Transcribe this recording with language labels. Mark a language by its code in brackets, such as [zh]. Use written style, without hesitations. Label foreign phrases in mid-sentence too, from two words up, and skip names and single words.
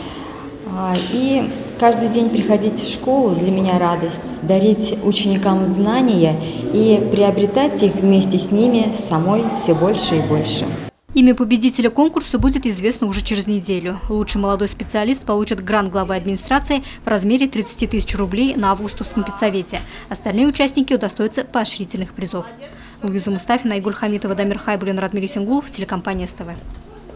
[ru] И каждый день приходить в школу для меня радость, дарить ученикам знания и приобретать их вместе с ними самой все больше и больше. Имя победителя конкурса будет известно уже через неделю. Лучший молодой специалист получит грант главы администрации в размере 30 тысяч рублей на Августовском педсовете. Остальные участники удостоятся поощрительных призов. Луиза Мустафина, Игорь Хамитова, Дамир Хайбулин, Радмир Исенгулов, телекомпания СТВ.